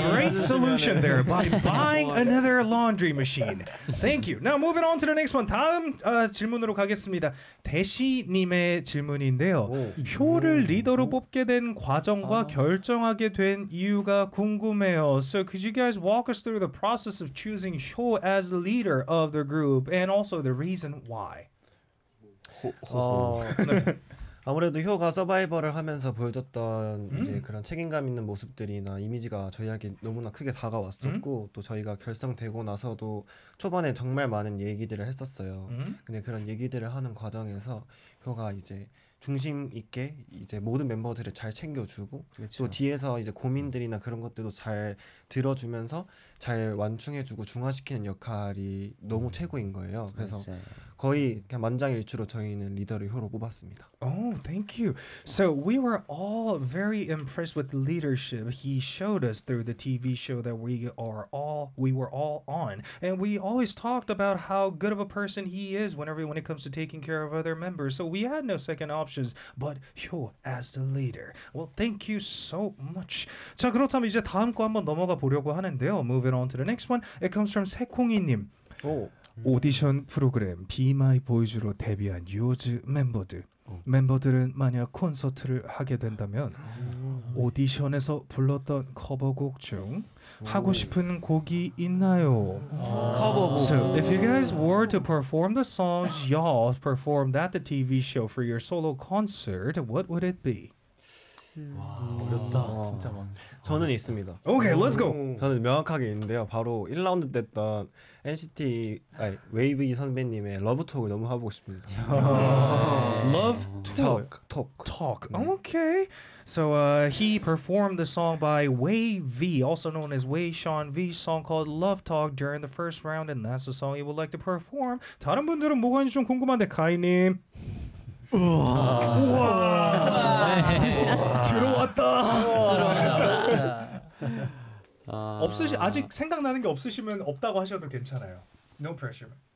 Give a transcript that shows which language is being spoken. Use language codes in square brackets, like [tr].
[en] Great solution there by buying another laundry machine. Thank you. Now moving on to the next one. [ko] 다음 질문으로 가겠습니다. 대시님의 질문인데요. 효를 리더로 뽑게 된 과정과 결정하게 된 이유가 궁금해요. [en] So could you guys walk us through the process of choosing Hyo as the leader of the group and also the reason why? [ko] 아무래도 효가 서바이벌을 하면서 보여줬던 이제 그런 책임감 있는 모습들이나 이미지가 저희에게 너무나 크게 다가왔었고 또 저희가 결성되고 나서도 초반에 정말 많은 얘기들을 했었어요. 근데 그런 얘기들을 하는 과정에서 효가 이제 중심 있게 이제 모든 멤버들을 잘 챙겨주고 그렇죠. 또 뒤에서 이제 고민들이나 그런 것들도 잘 들어주면서 잘 완충해주고 중화시키는 역할이 너무 최고인 거예요. 그래서 맞아요. 거의 그냥 만장일치로 저희는 리더를 효로 뽑았습니다. [en] Oh, thank you. So we were all very impressed with the leadership he showed us through the TV show that we were all on. And we always talked about how good of a person he is when it comes to taking care of other members. So we had no second options but Hyo as the leader. Well, thank you so much. [ko] 자, 그렇다면 이제 다음 거 한번 넘어가 보려고 하는데요. [en] Moving on to the next one. It comes from 세콩이님. [ko] 오디션 프로그램 Be My Boys로 데뷔한 유즈 멤버들. 멤버들은 만약 콘서트를 하게 된다면 오디션에서 불렀던 커버곡 중 하고 싶은 곡이 있나요? [en] So if you guys were to perform the songs y'all performed at the TV show for your solo concert, what would it be? [ko] 와, 어렵다. 와. 진짜 많네. 저는 있습니다. [en] 오케이, 렛츠 고. [ko] 저는 명확하게 있는데요. 바로 1라운드 때였던 NCT 아니 웨이브 선배님의 러브 톡을 너무 하고 싶습니다. 러브 톡. 톡. [en] 오케이. So he performed the song by Wei V, also known as Wei Sean V's song called Love Talk during the first round and that's the song he would like to perform. [ko] 다른 분들은 뭐가 있는지 좀 궁금한데 카이 님. 우와. 들어왔다. 없으시 아직 생각나는 게 없으시면 없다고 하셔도 괜찮아요. [en] No pressure.